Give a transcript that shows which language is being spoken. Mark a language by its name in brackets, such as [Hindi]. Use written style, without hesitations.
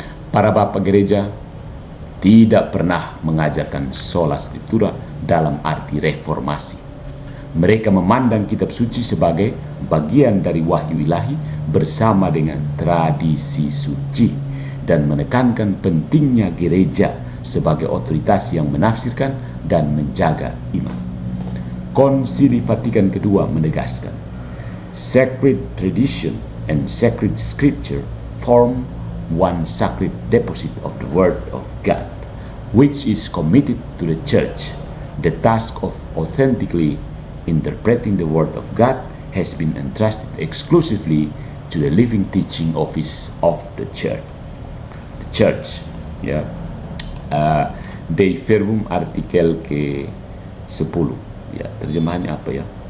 [Indonesian] Para bapak gereja tidak pernah mengajarkan sola scriptura dalam arti reformasi. Mereka memandang kitab suci sebagai bagian dari wahyu ilahi bersama dengan tradisi suci dan menekankan pentingnya gereja sebagai otoritas yang menafsirkan dan menjaga iman. Konsili Vatikan II menegaskan, [English] sacred tradition and sacred scripture form one sacred deposit of the Word of God, which is committed to the Church. The task of authentically interpreting the Word of God has been entrusted exclusively to the living teaching office of the Church. The Church, [Indonesian] ya, Dei Verbum artikel ke-10, ya, terjemahannya apa ya?